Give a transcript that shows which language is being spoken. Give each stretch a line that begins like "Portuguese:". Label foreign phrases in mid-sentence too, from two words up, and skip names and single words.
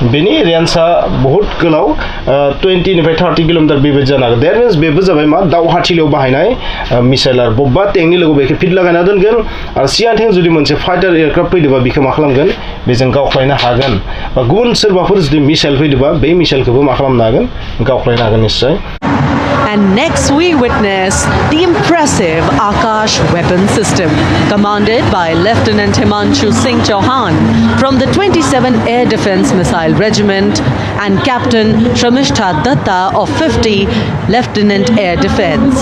Bodo: बेनि रेन्जआ बहुत गोलाव 20 निफ्राय 30 किलोमिटार बेबायदि जानो हागौ
English: that means
Bodo: बेबो जाबाय मा दावहाथिलियाव बाहायनाय मिसाइल आरो बबेबा टेंकनि लोगो बेखौ फिट लागायना दोनगोन आरो सिगांथिं जुदि मोनसे
English: fighter aircraft
Bodo: फैदोंबा बेखौ मा खालामगोन बेजों गावख्लायनो हागोन बा गुबुन सोरबाफोर जुदि मिसाइल फैदोंबा बे मिसाइलखौबो मा खालामनो हागोन गावख्लायनो हागोन निश्चय
English: And next we witness the impressive Akash weapon system, commanded by Lieutenant Himanshu Singh Chauhan from the 27 Air Defence Missile Regiment and Captain Shramishta Datta of 50 Lieutenant Air Defence.